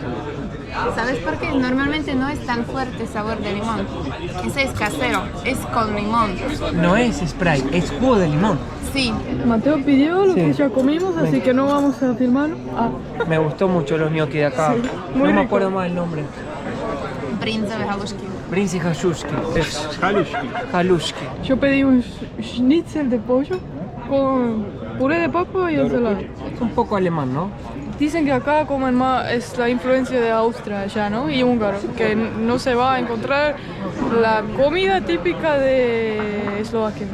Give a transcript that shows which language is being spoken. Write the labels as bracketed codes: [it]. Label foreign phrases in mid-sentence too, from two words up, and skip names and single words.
[es] ¿Sabes por qué? Normalmente no es tan fuerte el sabor de limón. Ese es casero, es con limón. No es Sprite, es jugo de limón. Sí, Mateo pidió lo Sí. que ya comimos, así que no vamos a filmar. Ah, Me gustó mucho los gnocchi de acá. Sí, No muy me rico. acuerdo más el nombre. [sk] brinzové halušky. Brinzi Halushki. Halushki. Halushki. [es] yo pedí un schnitzel de pollo con puré de papa y ensalada. Es un poco alemán, ¿no? Dicen que acá comen más, es la influencia de Austria ya, ¿no? Y húngaro, que no se va a encontrar la comida típica de Eslovaquia.